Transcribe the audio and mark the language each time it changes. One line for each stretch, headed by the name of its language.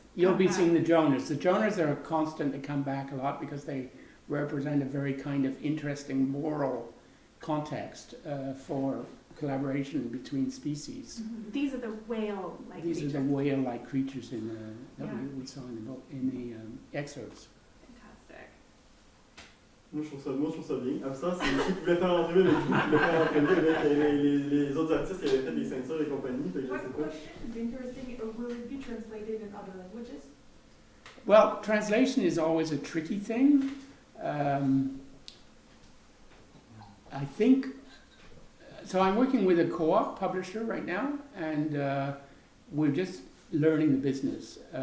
English: You'll be seeing the Jonas. The Jonas are constant to come back a lot because they represent a very kind of interesting moral context for collaboration between species. These are the whale-like creatures. These are the whale-like creatures that we saw in the book, in the excerpts. Fantastic.
French: Moi, je trouve ça bien. Absence, c'est qui voulait faire l'entrevue avec vous, qui voulait faire l'entrevue avec les autres artistes qui avaient fait des ceintures et compagnie.
English: What question would be interesting, will it be translated in other languages? Well, translation is always a tricky thing. I think, so I'm working with a co-op publisher right now, and we're just learning the business.